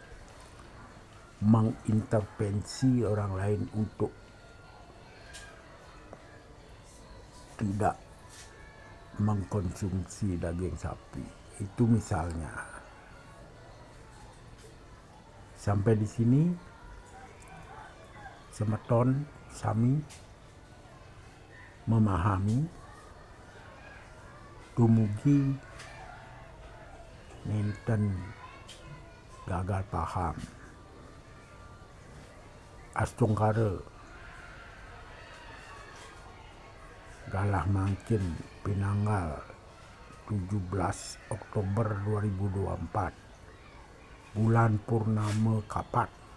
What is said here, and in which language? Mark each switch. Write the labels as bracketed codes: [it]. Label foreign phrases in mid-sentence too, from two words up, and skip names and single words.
[id] mengintervensi orang lain untuk tidak mengkonsumsi daging sapi. Itu misalnya. Sampai di sini [ban] semeton sami memahami, dumugi nenten gagal paham. Astungkara galah mangkin Pinanggal 17 Oktober 2024 bulan purnama kapat